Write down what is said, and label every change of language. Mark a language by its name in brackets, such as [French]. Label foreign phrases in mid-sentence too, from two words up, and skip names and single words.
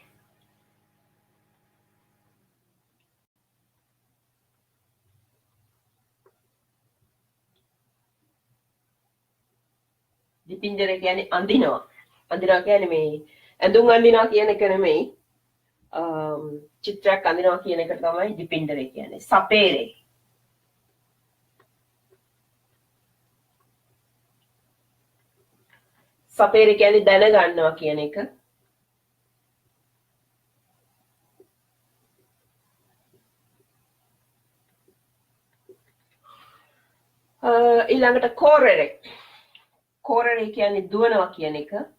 [Sinhala] dipingere කියන්නේ අඳිනවා කියන්නේ මේ ඇඳුම් අඳිනවා කියන එක නෙමෙයි චිත්‍රයක් අඳිනවා කියන එක තමයි dipingere කියන්නේ sapere sapere කියන්නේ දැනගන්නවා කියන එක ඊළඟට correre කියන්නේ දුවනවා කියන එක